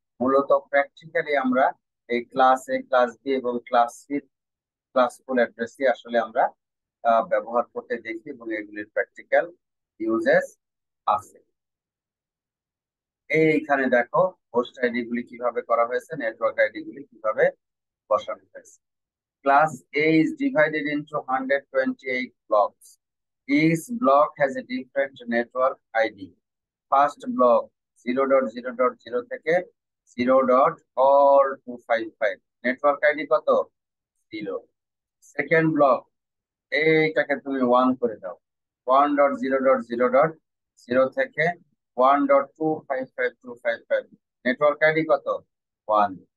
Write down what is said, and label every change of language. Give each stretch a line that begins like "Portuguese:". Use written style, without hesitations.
Bangla: মূলত প্র্যাকটিক্যালি আমরা এই ক্লাস এ, ক্লাস বি এবং ক্লাস সি ক্লাস ফুল অ্যাড্রেসই আসলে আমরা ব্যবহার করতে দেখি এবং এগুলির প্র্যাকটিক্যাল ইউজেস আছে। এইখানে দেখো হোস্ট আইডি গুলি কিভাবে করা হয়েছে, নেটওয়ার্ক আইডি গুলি কিভাবে বসানো হয়েছে।
English: Class A is divided into 128 blocks. Each block has a different network ID. First block
Bangla: 0.0.0 থেকে 0.all255 নেটওয়ার্ক আইডি কত 0। সেকেন্ড ব্লক, এইটাকে তুমি 1 করে দাও, 1.0.0.0 থেকে 1.255.255 নেটওয়ার্ক আইডি কত 1।